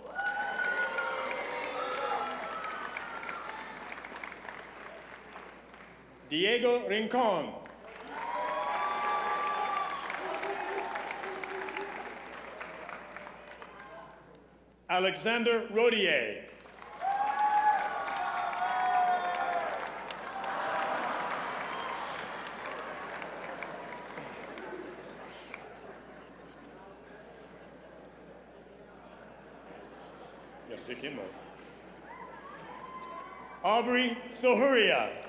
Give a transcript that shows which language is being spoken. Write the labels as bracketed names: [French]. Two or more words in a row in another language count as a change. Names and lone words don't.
[English] Diego Rincon. Alexander Rodier. Yeah, pick him up. Aubrey Sohuria.